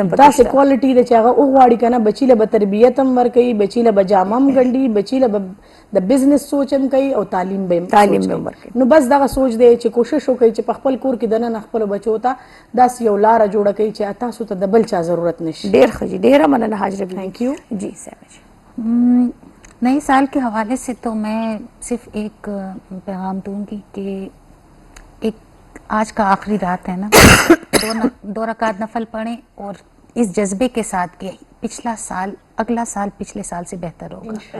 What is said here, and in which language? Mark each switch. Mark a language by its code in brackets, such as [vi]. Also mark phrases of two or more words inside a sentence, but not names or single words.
[ps] داسې کوالټي ده چې هغه وغواړي که نه بچي له به تربیت هم ورکوي بچي له به جامه هم ګنډي بچي له به د بزنس سوچ هم کوي او تعلیم به هم ورکوي نو بس دغه سوچ دی چې کوشش وکړئ چې په خپل کور کې دننه خپلو بچو ته داسې یو لاره جوړه کړئ چې تاسو ته د بل چا ضرورت نشي ډېر ښه جي ډېره مننه حاجره بیبي [en] thank you [ur] جی صاحب نئے سال کے حوالے سے تو میں صرف ایک پیغام دوں گی کہ ایک آج کا آخری رات ہے نا، 2 رکعت نفل پڑھیں اور اس جذبے کے ساتھ کہ پچھلا سال اگلا سال پچھلے سال سے بہتر ہوگا.